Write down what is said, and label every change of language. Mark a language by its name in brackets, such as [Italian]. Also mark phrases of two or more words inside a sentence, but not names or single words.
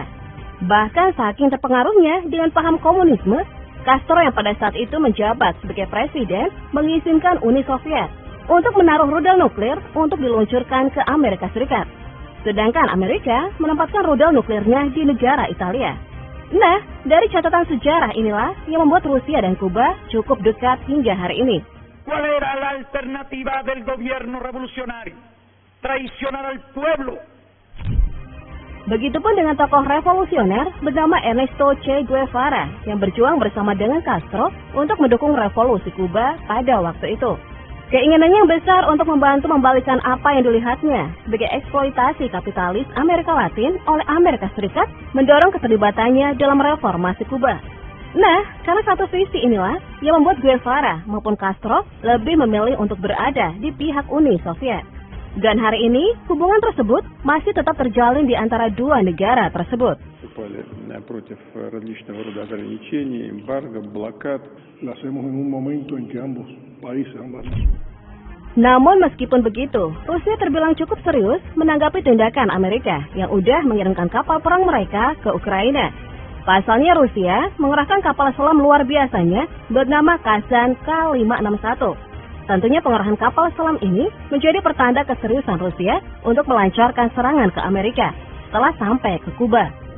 [Indonesian] Bahkan saking terpengaruhnya dengan paham komunisme, Castro yang pada saat itu menjabat sebagai presiden mengizinkan Uni Soviet untuk menaruh rudal nuklir untuk diluncurkan ke Amerika Serikat. Sedangkan Amerika menempatkan rudal nuklirnya di negara Italia. Nah, dari catatan sejarah inilah yang membuat Rusia dan Kuba cukup dekat hingga hari ini. [Spanish] ¿Cuál era la alternativa del gobierno revolucionario? Traicionar al pueblo. [Indonesian] Begitupun dengan tokoh revolusioner bernama Ernesto Che Guevara yang berjuang bersama dengan Castro untuk mendukung revolusi Kuba pada waktu itu. Keinginannya yang besar untuk membantu membalikkan apa yang dilihatnya sebagai eksploitasi kapitalis Amerika Latin oleh Amerika Serikat mendorong keterlibatannya dalam reformasi Kuba. Nah, karena satu visi inilah yang membuat Guevara maupun Castro lebih memilih untuk berada di pihak Uni Soviet. Dan hari ini, hubungan tersebut masih tetap terjalin di antara dua negara tersebut. [Russian] Против различного рода ограничений, эмбарго, блокад. [Spanish] Lo hacemos en un momento en que ambos países, ambas. [Indonesian] Namun meskipun begitu, Rusia terbilang cukup serius menanggapi tindakan Amerika yang udah mengirimkan kapal perang mereka ke Ukraina. Pasalnya Rusia mengerahkan kapal selam luar biasanya bernama Kazan K-561. Tentunya pengerahan kapal selam ini menjadi pertanda keseriusan Rusia untuk melancarkan serangan ke Amerika setelah sampai ke Kuba.